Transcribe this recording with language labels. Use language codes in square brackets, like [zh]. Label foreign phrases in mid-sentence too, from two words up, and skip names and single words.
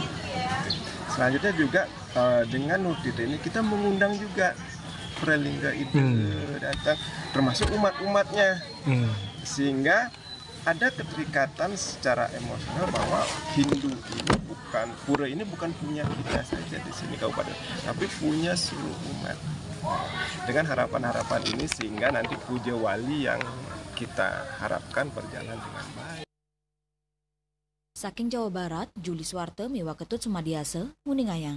[id] Selanjutnya juga dengan Nuwur Tirta ini kita mengundang juga Pralingga ide datang, termasuk umat-umatnya, sehingga ada keterikatan secara emosional bahwa Hindu ini pura ini bukan punya kita saja di sini kabupaten, tapi punya seluruh umat. Dengan harapan-harapan ini sehingga nanti Pujawali yang kita harapkan berjalan dengan baik. [ban] Saking Jawa Barat, Juli Swarte miwa Ketut Sumadiasa, Nguningayang.